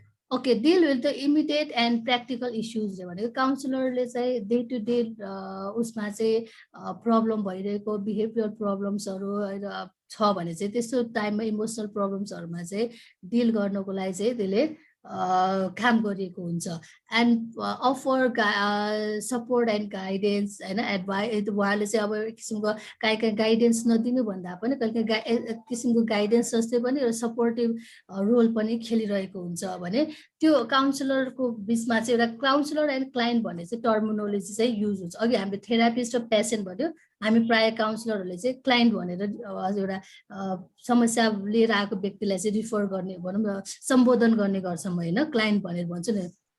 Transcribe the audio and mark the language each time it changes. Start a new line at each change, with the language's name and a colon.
Nepali: Okay,
English: deal with the immediate and practical issues
Nepali: भनेको काउन्सिलरले चाहिँ day to day उसमा चाहिँ प्रब्लम भइरहेको बिहेभियर प्रब्लम्सहरू छ भने चाहिँ त्यस्तो टाइममा इमोसनल प्रब्लम्सहरूमा चाहिँ डिल गर्नको लागि चाहिँ त्यसले काम गरिएको हुन्छ।
English: and offer support and guidance
Nepali: होइन,
English: Advice.
Nepali: उहाँले चाहिँ अब एक किसिमको कहीँ गाइडेन्स नदिनु भन्दा पनि कहिले एक किसिमको गाइडेन्स जस्तै पनि एउटा सपोर्टिभ रोल पनि खेलिरहेको हुन्छ भने त्यो काउन्सिलरको बिचमा चाहिँ एउटा काउन्सिलर एन्ड क्लाइन्ट भन्ने चाहिँ टर्मिनोलोजी चाहिँ युज हुन्छ। अघि हामीले थेरापिस्ट र पेसेन्ट भन्यो, हामी प्रायः काउन्सिलरहरूले चाहिँ क्लाइन्ट भनेर एउटा समस्या लिएर आएको व्यक्तिलाई चाहिँ रिफर गर्ने भनौँ न सम्बोधन गर्ने गर्छौँ होइन, क्लाइन्ट भनेर भन्छ नि।